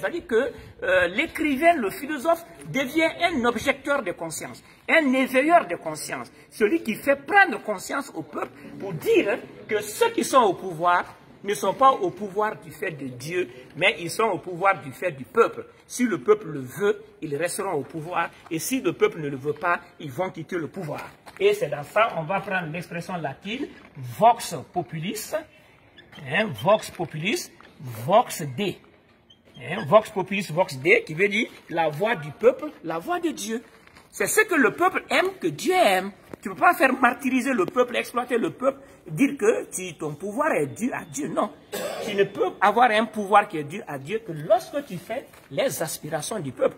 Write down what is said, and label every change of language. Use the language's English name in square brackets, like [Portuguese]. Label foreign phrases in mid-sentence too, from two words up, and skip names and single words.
[French] C'est-à-dire que l'écrivain, le philosophe, devient un objecteur de conscience, un éveilleur de conscience, celui qui fait prendre conscience au peuple pour dire que ceux qui sont au pouvoir ne sont pas au pouvoir du fait de Dieu, mais ils sont au pouvoir du fait du peuple. Si le peuple le veut, ils resteront au pouvoir, et si le peuple ne le veut pas, ils vont quitter le pouvoir. Et c'est dans ça, on va prendre l'expression latine, [Latin] vox populis, vox populis, vox Dei. Vox populis, vox Dei, [French] qui veut dire la voix du peuple, la voix de Dieu. C'est ce que le peuple aime, que Dieu aime. Tu ne peux pas faire martyriser le peuple, exploiter le peuple, dire que ton pouvoir est dû à Dieu. Non. Tu ne peux avoir un pouvoir qui est dû à Dieu que lorsque tu fais les aspirations du peuple.